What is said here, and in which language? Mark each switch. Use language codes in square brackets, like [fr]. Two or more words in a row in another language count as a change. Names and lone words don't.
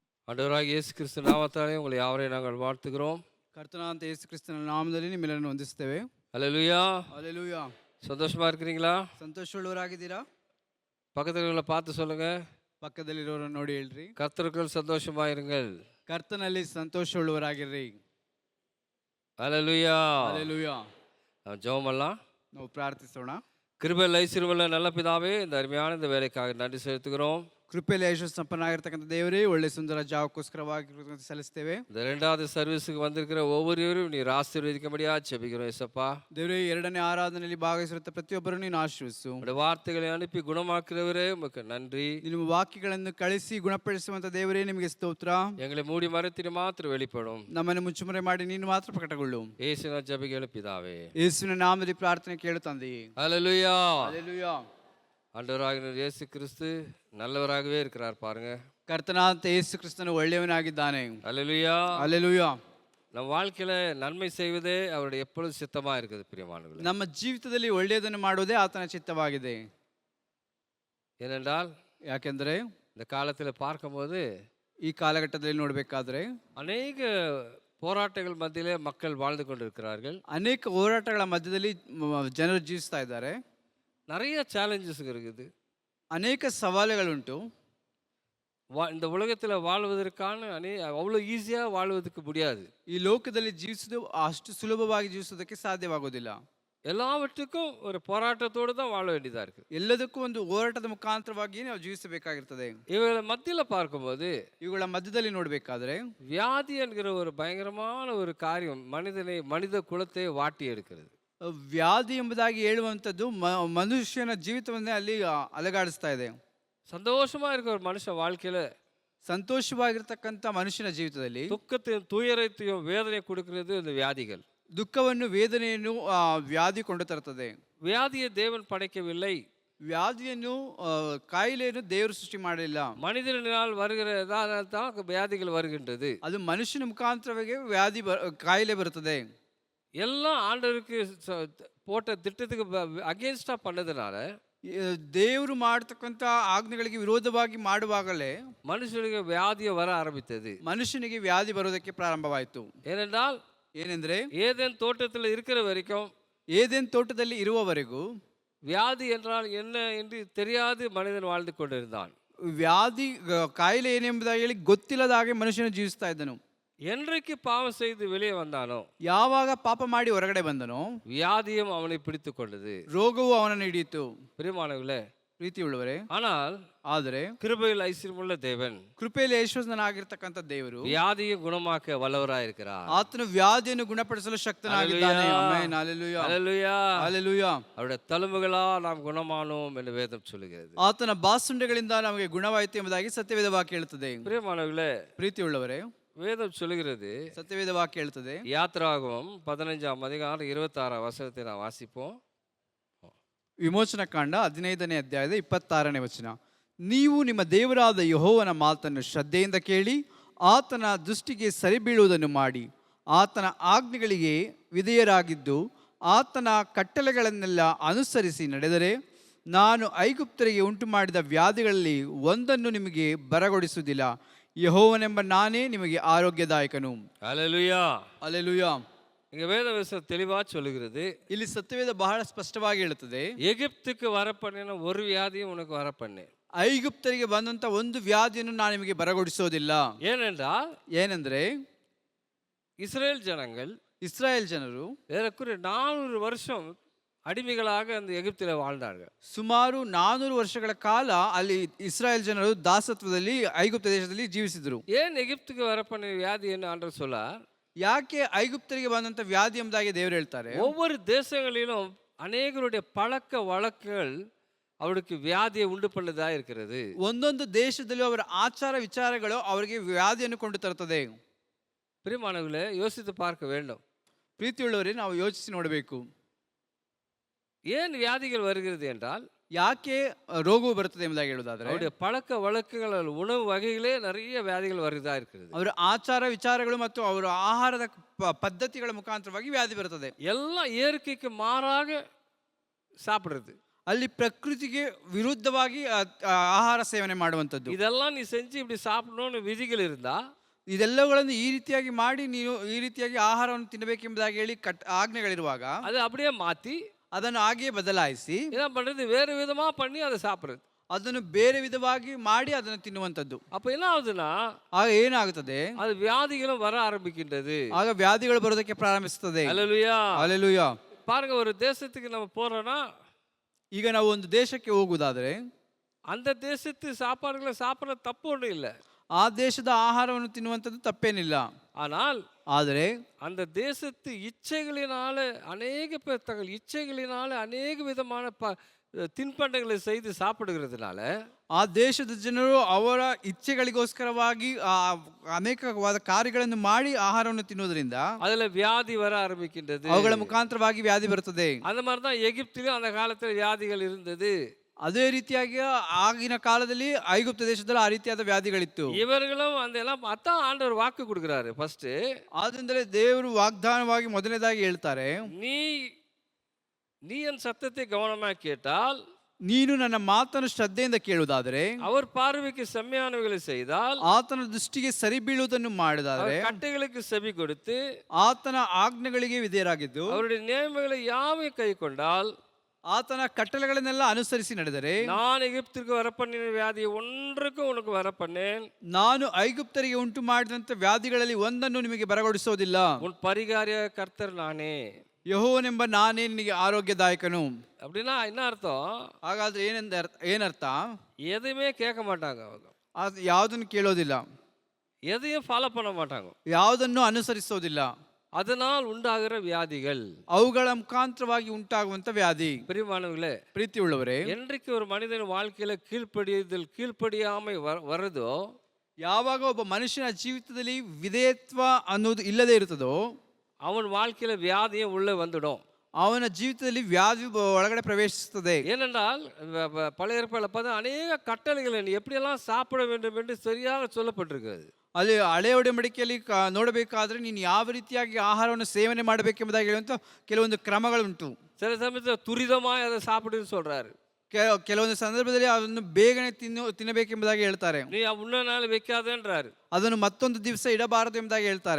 [ta] ஆண்டவராகிய இயேசு கிறிஸ்து நாமத்தாலே உங்களை யாவரையும் நாங்கள் வாழ்த்துகிறோம். [kn] ಕರ್ತನಾದ ಯೇಸು ಕ್ರಿಸ್ತನ ನಾಮದಲ್ಲಿ ನಿಮ್ಮೆಲ್ಲರನ್ನು ವಂದಿಸುತ್ತೇವೆ. [ta] அல்லேலூயா. [kn] ಹಲ್ಲೆಲೂಯಾ. [ta] சந்தோஷமா இருக்கிறீங்களா? [kn] ಸಂತೋಷವುಳ್ಳವರಾಗಿದ್ದೀರಾ? [ta] பக்கத்துல உள்ள பார்த்து சொல்லுங்க, [kn] ಪಕ್ಕದಲ್ಲಿರೋರನ್ನು ನೋಡಿ ಹೇಳ್ರಿ, [ta] கர்த்தருக்குள் சந்தோஷமா இருங்கள். [kn] ಕರ್ತನಲ್ಲಿ ಸಂತೋಷವುಳ್ಳವರಾಗಿರ್ರಿ. [ta] அல்லேலூயா. [kn] ಹಲ್ಲೆಲೂಯಾ. [ta] ஜெபம் பண்ணலாம். [kn] ನಾವು ಪ್ರಾರ್ಥಿಸೋಣ. [ta] கிருபையில் ஐஸ்வர்யமுள்ள நல்ல பிதாவே, இந்த அருமையான இந்த வேலைக்காக நன்றி செலுத்துகிறோம். [kn] ಕೃಪೆಯಲ್ಲಿ ಯೇಸು ಸಂಪನ್ನಾಗಿರ್ತಕ್ಕಂಥ ದೇವರೇ, ಒಳ್ಳೆ ಸುಂದರ ಜಾವಕ್ಕೋಸ್ಕರವಾಗಿ ಕೃತಜ್ಞತೆ ಸಲ್ಲಿಸ್ತೇವೆ. [ta] இந்த ரெண்டாவது சர்வீஸுக்கு வந்திருக்கிற ஒவ்வொருவரும் நீர் ஆசீர்வதிக்கும்படியா ஜெபிக்கிறோம் இயேசப்பா. [kn] ದೇವರೇ, ಎರಡನೇ ಆರಾಧನೆಯಲ್ಲಿ ಭಾಗವಹಿಸಿರುತ್ತ ಪ್ರತಿಯೊಬ್ಬರನ್ನು ನೀನು ಆಶೀರ್ವಿಸು. [ta] உடைய வார்த்தைகளை அனுப்பி குணமாக்குறவரே உமக்கு நன்றி. [kn] ನಿಮ್ಮ ವಾಕ್ಯಗಳನ್ನು ಕಳಿಸಿ ಗುಣಪಡಿಸುವಂತ ದೇವರೇ, ನಿಮಗೆ ಸ್ತೋತ್ರ. [ta] எங்களை மூடி மறைத்திட்டு மாத்திரம் வெளிப்படும். [kn] ನಮ್ಮನ್ನು ಮುಚ್ಚುಮರೆ ಮಾಡಿ ನೀನು ಮಾತ್ರ ಪ್ರಕಟಗೊಳ್ಳು. [ta] இயேசுவின் ஜெபிக்கிறோம் பிதாவே. [kn] ಯೇಸುವಿನ ನಾಮದಲ್ಲಿ ಪ್ರಾರ್ಥನೆ ಕೇಳು ತಂದೆಯೇ. [ta] அல்லேலூயா. [kn] ಹಲ್ಲೆಲೂಯಾ. [ta] ஆண்டவராகிய இயேசு கிறிஸ்து நல்லவராகவே இருக்கிறார் பாருங்க. [kn] ಕರ್ತನಾದ ಯೇಸು ಕ್ರಿಸ್ತನು ಒಳ್ಳೆಯವನಾಗಿದ್ದಾನೆ. [ta] அல்லேலூயா. [kn] ಹಲ್ಲೆಲೂಯಾ. [ta] நம்ம வாழ்க்கையில நன்மை செய்வதே அவருடைய எப்பொழுதும் சித்தமா இருக்குது பிரியமானவர்களே. [kn] ನಮ್ಮ ಜೀವಿತದಲ್ಲಿ ಒಳ್ಳೆಯದನ್ನು ಮಾಡುವುದೇ ಆತನ ಚಿತ್ತವಾಗಿದೆ. [ta] ஏனென்றால் [kn] ಯಾಕೆಂದರೆ [ta] இந்த காலத்தில் பார்க்கும்போது [kn] ಈ ಕಾಲಘಟ್ಟದಲ್ಲಿ ನೋಡಬೇಕಾದ್ರೆ [ta] அநேக போராட்டங்கள் மத்தியிலே மக்கள் வாழ்ந்து கொண்டிருக்கிறார்கள். [kn] ಅನೇಕ ಹೋರಾಟಗಳ ಮಧ್ಯದಲ್ಲಿ ಜನರು ಜೀವಿಸ್ತಾ ಇದ್ದಾರೆ. [ta] நிறைய சேலஞ்சஸ் இருக்குது. [kn] ಅನೇಕ ಸವಾಲುಗಳುಂಟು. [ta] இந்த உலகத்தில் வாழ்வதற்கான அவ்வளோ ஈஸியாக வாழ்வதற்கு முடியாது. [kn] ಈ ಲೋಕದಲ್ಲಿ ಜೀವಿಸುವುದು ಅಷ್ಟು ಸುಲಭವಾಗಿ ಜೀವಿಸುವುದಕ್ಕೆ ಸಾಧ್ಯವಾಗುವುದಿಲ್ಲ. [ta] எல்லாவற்றுக்கும் ஒரு போராட்டத்தோடு தான் வாழ வேண்டியதாக இருக்குது. [kn] ಎಲ್ಲದಕ್ಕೂ ಒಂದು ಹೋರಾಟದ ಮುಖಾಂತರವಾಗಿ ನಾವು ಜೀವಿಸಬೇಕಾಗಿರ್ತದೆ. [ta] இவங்களை மத்தியில் பார்க்கும்போது [kn] ಇವುಗಳ ಮಧ್ಯದಲ್ಲಿ ನೋಡಬೇಕಾದ್ರೆ [ta] வியாதி என்கிற ஒரு பயங்கரமான ஒரு காரியம் மனித குலத்தை வாட்டி எடுக்கிறது. [kn] ವ್ಯಾಧಿ ಎಂಬುದಾಗಿ ಹೇಳುವಂಥದ್ದು ಮನುಷ್ಯನ ಜೀವಿತವನ್ನೇ ಅಲ್ಲಿ ಅಲಗಾಡಿಸ್ತಾ ಇದೆ. [ta] சந்தோஷமா இருக்க ஒரு மனுஷன் வாழ்க்கையில [kn] ಸಂತೋಷವಾಗಿರ್ತಕ್ಕಂಥ ಮನುಷ್ಯನ ಜೀವಿತದಲ್ಲಿ [ta] துக்கத்தையும் துயரத்தையும் வேதனை கொடுக்கிறது இந்த வியாதிகள். [kn] ದುಃಖವನ್ನು ವೇದನೆಯನ್ನು ವ್ಯಾಧಿ ಕೊಂಡು ತರುತ್ತದೆ. [ta] வியாதியை தேவன் படைக்கவில்லை. [kn] ವ್ಯಾಧಿಯನ್ನು ಕಾಯಿಲೆಯನ್ನು ದೇವರು ಸೃಷ್ಟಿ ಮಾಡಲಿಲ್ಲ. [ta] மனிதனால் வருகிறதால் தான் வியாதிகள் வருகின்றது. [kn] ಅದು ಮನುಷ್ಯನ ಮುಖಾಂತರವಾಗಿ ವ್ಯಾಧಿ ಕಾಯಿಲೆ ಬರುತ್ತದೆ. [ta] எல்லாம் ஆண்டவருக்கு போட்ட திட்டத்துக்கு அகேன்ஸ்டா பண்ணதுனால [kn] ದೇವರು ಮಾಡತಕ್ಕಂಥ ಆಜ್ಞೆಗಳಿಗೆ ವಿರೋಧವಾಗಿ ಮಾಡುವಾಗಲೇ ಮನುಷ್ಯನಿಗೆ ವ್ಯಾಧಿಯ ವರ ಆರಂಭಿತது. ಮನುಷ್ಯನಿಗೆ ವ್ಯಾಧಿ ಬರೋದಕ್ಕೆ ಪ್ರಾರಂಭವಾಯಿತು. ಏನೆಂದ್ರೆ [ta] ஏதேன் தோட்டத்தில் இருக்கிற வரைக்கும், [kn] ಏದೇನ್ ತೋಟದಲ್ಲಿ ಇರುವವರೆಗೂ [ta] வியாதி என்றால் என்ன என்று தெரியாது மனிதன் வாழ்ந்து கொண்டிருந்தான். [kn] ವ್ಯಾಧಿ ಕಾಯಿಲೆ ಏನೆಂಬುದಾಗಿ ಹೇಳಿ ಗೊತ್ತಿಲ್ಲದ ಹಾಗೆ ಮನುಷ್ಯನು ಜೀವಿಸ್ತಾ ಇದ್ದನು. [ta] என்றைக்கு பாவம் செய்து வெளியே வந்தானோ, [kn] ಯಾವಾಗ ಪಾಪ ಮಾಡಿ ಹೊರಗಡೆ ಬಂದನೋ, [ta] வியாதியும் அவனை பிடித்து கொண்டது, [kn] ರೋಗವು ಅವನನ್ನು ಹಿಡಿಯಿತು. [ta] பிரியமானவர்களே, [kn] ಪ್ರೀತಿಯುಳ್ಳವರೇ, [ta] ಆದರೆ கிருபையில் ஐஸ்வர்ಯமுள்ள தேவன், [kn] ಕೃಪೆಯಲ್ಲಿ ಐಶ್ವರ್ಯನಾಗಿರ್ತಕ್ಕಂಥ ದೇವರು [ta] வியாதியை குணமாக்க வல்லவராயிருக்கிறார். [kn] ಆತನು ವ್ಯಾಧಿಯನ್ನು ಗುಣಪಡಿಸಲು ಶಕ್ತನಾಗಿದ್ದಾನೆ. ಆಮೆನ್. ಹಲ್ಲೆಲೂಯಾ. ಹಲ್ಲೆಲೂಯಾ. ಹಲ್ಲೆಲೂಯಾ. [ta] அவருடைய தழும்புகளால் நாம் குணமானோம் என்று வேதம் சொல்லுகிறது. [kn] ಆತನ ಬಾಸುಂಡೆಗಳಿಂದ ನಮಗೆ ಗುಣವಾಯಿತು ಎಂಬುದಾಗಿ ಸತ್ಯವೇದ ವಾಕ್ಯ ಹೇಳುತ್ತದೆ. [ta] பிரியமானவர்களே, [kn] ಪ್ರೀತಿಯುಳ್ಳವರೇ, [ta] வேதம் சொல்லுகிறது, [kn] ಸತ್ಯವೇದ ವಾಕ್ಯ ಹೇಳುತ್ತದೆ. [ta] யாத்ராகமம் 15ஆம் அதிகாரம் 26ஆம் வசனத்தை நாம் வாசிப்போம். [kn] ವಿಮೋಚನ ಕಾಂಡ 15ನೇ ಅಧ್ಯಾಯದ 26ನೇ ವಚನ. ನೀವು ನಿಮ್ಮ ದೇವರಾದ ಯೆಹೋವನ ಮಾತನ್ನು ಶ್ರದ್ಧೆಯಿಂದ ಕೇಳಿ ಆತನ ದೃಷ್ಟಿಗೆ ಸರಿಬೀಳುವುದನ್ನು ಮಾಡಿ ಆತನ ಆಜ್ಞೆಗಳಿಗೆ ವಿಧೇಯರಾಗಿದ್ದು ಆತನ ಕಟ್ಟಳೆಗಳನ್ನೆಲ್ಲ ಅನುಸರಿಸಿ ನಡೆದರೆ ನಾನು ಐಗುಪ್ತರಿಗೆ ಉಂಟು ಮಾಡಿದ ವ್ಯಾಧಿಗಳಲ್ಲಿ ಒಂದನ್ನು ನಿಮಗೆ ಬರಗೊಡಿಸುವುದಿಲ್ಲ. ಯೆಹೋವನೆಂಬ ನಾನೇ ನಿಮಗೆ ಆರೋಗ್ಯದಾಯಕನು. [ta] ஹல்லேலூயா. [kn] ಹಲ್ಲೆಲೂಯಾ. [ta] இங்க வேதவசனம் தெளிவா சொல்லுகிறது. [kn] ಇಲ್ಲಿ ಸತ್ಯವೇದ ಬಹಳ ಸ್ಪಷ್ಟವಾಗಿ ಹೇಳುತ್ತದೆ, [ta] எகிப்துக்கு வரப்பண்ணின ஒரு வியாதியும் உனக்கு வரப்பண்ணு. [kn] ಐಗುಪ್ತರಿಗೆ ಬಂದಂತ ಒಂದು ವ್ಯಾಧಿಯನ್ನು ನಾನು ನಿಮಗೆ ಬರಗೊಡಿಸೋದಿಲ್ಲ. ಏನೆಂದ್ರೆ [ta] இஸ்ரேல் ஜனங்கள், [kn] ಇಸ್ರಾಯೇಲ್ ಜನರು [ta] ஏறக்குறைய 400 வருஷம் அடிமைகளாக அந்த எகிப்தில் வாழ்ந்தார்கள். [kn] ಸುಮಾರು 400 ವರ್ಷಗಳ ಕಾಲ ಅಲ್ಲಿ ಇಸ್ರಾಯೇಲ್ ಜನರು ದಾಸತ್ವದಲ್ಲಿ ಐಗುಪ್ತ ದೇಶದಲ್ಲಿ ಜೀವಿಸಿದರು. [ta] ஏன் எகிப்துக்கு வரப்பண்ணின வியாதி என்ன ஆண்டவர் சொல்லார்? [kn] ಯಾಕೆ ಐಗುಪ್ತರಿಗೆ ಬಂದಂತ ವ್ಯಾಧಿ ಎಂಬುದಾಗಿ ದೇವರು ಹೇಳ್ತಾರೆ? [ta] ஒவ்வொரு தேசங்களிலும் அநேகருடைய பழக்க வழக்குகள் அவருக்கு வியாதியை உண்டு பண்ணதா இருக்கிறது. [kn] ಒಂದೊಂದು ದೇಶದಲ್ಲೂ ಅವರ ಆಚಾರ ವಿಚಾರಗಳು ಅವರಿಗೆ ವ್ಯಾಧಿಯನ್ನು ಕೊಂಡು ತರುತ್ತದೆ. [ta] பிரியமானவர்களே, யோசித்து பார்க்க வேண்டும். [kn] ಪ್ರೀತಿಯುಳ್ಳವರೇ, ನಾವು ಯೋಚಿಸಿ ನೋಡಬೇಕು. [ta] ஏன் வியாதிகள் வருகிறது என்றால், [kn] ಯಾಕೆ ರೋಗವು ಬರುತ್ತದೆ ಎಂಬುದಾಗಿ ಹೇಳುವುದಾದ್ರೆ [ta] அவருடைய பழக்க வழக்குகள், உணவு வகைகளே நிறைய வியாதிகள் வருதா இருக்கிறது. [kn] ಅವರ ಆಚಾರ ವಿಚಾರಗಳು ಮತ್ತು ಅವರ ಆಹಾರದ ಪದ್ಧತಿಗಳ ಮುಖಾಂತರವಾಗಿ ವ್ಯಾಧಿ ಬರುತ್ತದೆ. [ta] எல்லாம் இயற்கைக்கு மாறாக சாப்பிடுறது. [kn] ಅಲ್ಲಿ ಪ್ರಕೃತಿಗೆ ವಿರುದ್ಧವಾಗಿ ಆಹಾರ ಸೇವನೆ ಮಾಡುವಂಥದ್ದು. [ta] இதெல்லாம் நீ செஞ்சு இப்படி சாப்பிடணும்னு விதிகள் இருந்தா [kn] ಇದೆಲ್ಲವುಗಳನ್ನು ಈ ರೀತಿಯಾಗಿ ಮಾಡಿ ನೀನು ಈ ರೀತಿಯಾಗಿ ಆಹಾರವನ್ನು ತಿನ್ನಬೇಕೆಂಬುದಾಗಿ ಹೇಳಿ ಆಜ್ಞೆಗಳಿರುವಾಗ [ta] அதை அப்படியே மாத்தி [kn] ಅದನ್ನು ಹಾಗೆಯೇ ಬದಲಾಯಿಸಿ [ta] என்ன பண்றது, வேறு விதமா பண்ணி அதை சாப்பிடுறது. [kn] ಅದನ್ನು ಬೇರೆ ವಿಧವಾಗಿ ಮಾಡಿ ಅದನ್ನು ತಿನ್ನುವಂಥದ್ದು. [ta] அப்ப என்ன ஆகுதுன்னா [kn] ಆಗ ಏನಾಗುತ್ತದೆ, [ta] அது வியாதிகளும் வர ஆரம்பிக்கின்றது. [kn] ಆಗ ವ್ಯಾಧಿಗಳು ಬರೋದಕ್ಕೆ ಪ್ರಾರಂಭಿಸುತ್ತದೆ. [ta] அல்லேலூயா. [kn] ಹಲ್ಲೆಲೂಯಾ. [ta] பாருங்க, ஒரு தேசத்துக்கு நம்ம போறோம்னா [kn] ಈಗ ನಾವು ಒಂದು ದೇಶಕ್ಕೆ ಹೋಗುವುದಾದರೆ [ta] அந்த தேசத்து சாப்பாடுகளை சாப்பிட்ற தப்பு ஒன்றும் இல்லை. [kn] ಆ ದೇಶದ ಆಹಾರವನ್ನು ತಿನ್ನುವಂಥದ್ದು ತಪ್ಪೇನಿಲ್ಲ. [ta] ஆனால் [kn] ಆದರೆ [ta] அந்த தேசத்து இச்சைகளினால அநேக பேர் தங்கள் இச்சைகளினால அநேக விதமான தின்பண்டங்களை செய்து சாப்பிடுகிறதுனால [kn] ಆ ದೇಶದ ಜನರು ಅವರ ಇಚ್ಛೆಗಳಿಗೋಸ್ಕರವಾಗಿ ಅನೇಕವಾದ ಕಾರ್ಯಗಳನ್ನು ಮಾಡಿ ಆಹಾರವನ್ನು ತಿನ್ನುವುದರಿಂದ [ta] அதுல வியாதி வர ஆரம்பிக்கின்றது. [kn] ಅವುಗಳ ಮುಖಾಂತರವಾಗಿ ವ್ಯಾಧಿ ಬರುತ್ತದೆ. [ta] அந்த மாதிரி தான் எகிப்திலும் அந்த காலத்தில் வியாதிகள் இருந்தது. [kn] ಅದೇ ರೀತಿಯಾಗಿ ಆಗಿನ ಕಾಲದಲ್ಲಿ ಐಗುಪ್ತ ದೇಶದಲ್ಲಿ ಆ ರೀತಿಯಾದ ವ್ಯಾಧಿಗಳಿತ್ತು. [ta] இவர்களும் அந்த எல்லாம் அதான் ஆண்டவர் வாக்கு கொடுக்குறாரு. ஃபர்ஸ்ட் [kn] ಆದ್ರಿಂದಲೇ ದೇವರು ವಾಗ್ದಾನವಾಗಿ ಮೊದಲನೇದಾಗಿ ಹೇಳ್ತಾರೆ, [ta] நீ நீ என் சத்தத்தை கவனமாக கேட்டால், [kn] ನೀನು ನನ್ನ ಮಾತನ್ನು ಶ್ರದ್ಧೆಯಿಂದ ಕೇಳುವುದಾದರೆ, [ta] அவர் பார்வைக்கு செம்மையானவைகளை செய்தால், [kn] ಆತನ ದೃಷ್ಟಿಗೆ ಸರಿ ಬೀಳುವುದನ್ನು ಮಾಡಿದಾದರೆ, [ta] கட்டைகளுக்கு செவி கொடுத்து [kn] ಆತನ ಆಜ್ಞೆಗಳಿಗೆ ವಿಧೇಯರಾಗಿದ್ದು, [ta] அவருடைய நியமங்களை யாவையும் கை கொண்டால், [kn] ಆತನ ಕಟ್ಟಳೆಗಳನ್ನೆಲ್ಲ ಅನುಸರಿಸಿ ನಡೆದರೆ, [ta] நான் எகிப்திற்கு வரப்பண்ணின வியாதியை ஒன்றுக்கும் உனக்கு வரப்பண்ணேன், [kn] ನಾನು ಐಗುಪ್ತರಿಗೆ ಉಂಟು ಮಾಡಿದಂಥ ವ್ಯಾಧಿಗಳಲ್ಲಿ ಒಂದನ್ನು ನಿಮಗೆ ಬರಗೊಡಿಸೋದಿಲ್ಲ, [ta] உன் பரிகாரிய கர்த்தர் நானே. [kn] ಯೆಹೋವನೆಂಬ ನಾನೇ ನಿನಗೆ ಆರೋಗ್ಯದಾಯಕನು. [ta] அப்படின்னா என்ன அர்த்தம்? [kn] ಹಾಗಾದ್ರೆ ಏನರ್ಥ? [ta] எதுவுமே கேட்க மாட்டாங்க அவங்க, [kn] ಅದು ಯಾವುದನ್ನು ಕೇಳೋದಿಲ್ಲ, [ta] எதையும் ஃபாலோ பண்ண மாட்டாங்க, [kn] ಯಾವುದನ್ನು ಅನುಸರಿಸೋದಿಲ್ಲ. [ta] அதனால் உண்டாகிற வியாதிகள், [kn] ಅವುಗಳ ಮುಖಾಂತರವಾಗಿ ಉಂಟಾಗುವಂತ ವ್ಯಾಧಿ. [ta] பிரியமானவர்களே, [kn] ಪ್ರೀತಿ ಉಳ್ಳವರೇ, [ta] என்றைக்கு ஒரு மனிதன் வாழ்க்கையில கீழ்ப்படியாமை வரதோ, [kn] ಯಾವಾಗ ಒಬ್ಬ ಮನುಷ್ಯನ ಜೀವಿತದಲ್ಲಿ ವಿಧೇಯತ್ವ ಅನ್ನೋದು ಇಲ್ಲದೆ ಇರುತ್ತದೋ, [ta] அவன் வாழ்க்கையில வியாதியே உள்ளே வந்துடும். [kn] ಅವನ ಜೀವಿತದಲ್ಲಿ ವ್ಯಾಧಿ ಒಳಗಡೆ ಪ್ರವೇಶಿಸುತ್ತದೆ. [ta] ஏனென்றால் பழைய ஏற்பாட்டில் பார்த்தா அநேக கட்டளைகளை நீ எப்படியெல்லாம் சாப்பிட வேண்டும் என்று சரியாக சொல்லப்பட்டிருக்கிறது. [kn] ಅಲ್ಲಿ ಹಳೆ ಒಡಂಬಡಿಕೆಯಲ್ಲಿ ನೋಡಬೇಕಾದ್ರೆ ನೀನು ಯಾವ ರೀತಿಯಾಗಿ ಆಹಾರವನ್ನು ಸೇವನೆ ಮಾಡಬೇಕೆಂಬುದಾಗಿ ಹೇಳುವಂತ ಕೆಲವೊಂದು ಕ್ರಮಗಳುಂಟು. [ta] சில சமயத்தில் துரிதமாக அதை சாப்பிடுன்னு சொல்றாரு. [kn] ಕೆಲವೊಂದು ಸಂದರ್ಭದಲ್ಲಿ ಅದನ್ನು ಬೇಗನೆ ತಿನ್ನಬೇಕೆಂಬುದಾಗಿ ಹೇಳ್ತಾರೆ. [ta] நீ உன்ன நாள் வைக்காதேன்றாரு. [kn] ಅದನ್ನು ಮತ್ತೊಂದು ದಿವಸ ಇಡಬಾರದು ಎಂಬುದಾಗಿ ಹೇಳ್ತಾರೆ.